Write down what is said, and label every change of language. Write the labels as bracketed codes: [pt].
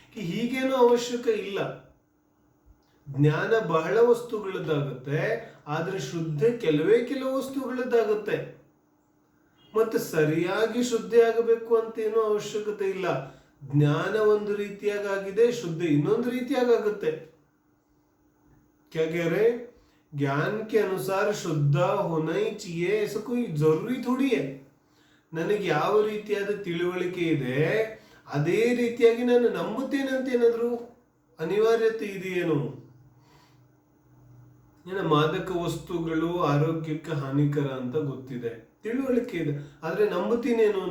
[kn] ಹೀಗೇನೋ ಅವಶ್ಯಕ ಇಲ್ಲ. ಜ್ಞಾನ ಬಹಳ ವಸ್ತುಗಳದ್ದಾಗುತ್ತೆ, ಆದ್ರೆ ಶ್ರದ್ಧೆ ಕೆಲವು ವಸ್ತುಗಳದ್ದಾಗುತ್ತೆ. ಮತ್ತೆ ಸರಿಯಾಗಿ ಶ್ರದ್ಧೆ ಆಗಬೇಕು ಅಂತ ಏನೋ ಅವಶ್ಯಕತೆ ಇಲ್ಲ. ಜ್ಞಾನ ಒಂದು ರೀತಿಯಾಗಿದೆ, ಶ್ರದ್ಧೆ ಇನ್ನೊಂದು ರೀತಿಯಾಗುತ್ತೆ. [hi] क्या कह रहे? ज्ञान के अनुसार शुद्धा होना ही चाहिए, ऐसा कोई जरूरी थोड़ी है. [kn] ನನಗೆ ಯಾವ ರೀತಿಯಾದ ತಿಳುವಳಿಕೆ ಇದೆ ಅದೇ ರೀತಿಯಾಗಿ ನಾನು ನಂಬುತ್ತೇನೆ ಅಂತ ಏನಾದ್ರು ಅನಿವಾರ್ಯತೆ ಇದೆಯೇನು? ಮಾದಕ ವಸ್ತುಗಳು ಆರೋಗ್ಯಕ್ಕೆ ಹಾನಿಕರ ಅಂತ ಗೊತ್ತಿದೆ, ತಿಳುವಳಿಕೆ ಇದೆ, ಆದ್ರೆ ನಂಬುತ್ತೀನೇನು?